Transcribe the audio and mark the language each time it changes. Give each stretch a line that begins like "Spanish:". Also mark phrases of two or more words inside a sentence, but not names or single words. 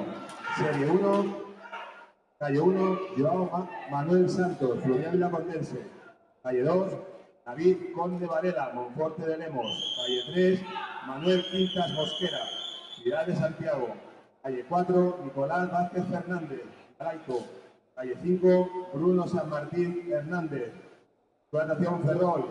Spanish: Serie 1, calle 1, Joao Manuel Santos, Fluvial Vilacondense. Calle 2, David Conde Varela, Monforte de Lemos. Calle 3, Manuel Quintas Mosquera, Ciudad de Santiago. Calle 4, Nicolás Vázquez Fernández, Galaico. Calle 5, Bruno San Martín Hernández, Club Natación Ferrol.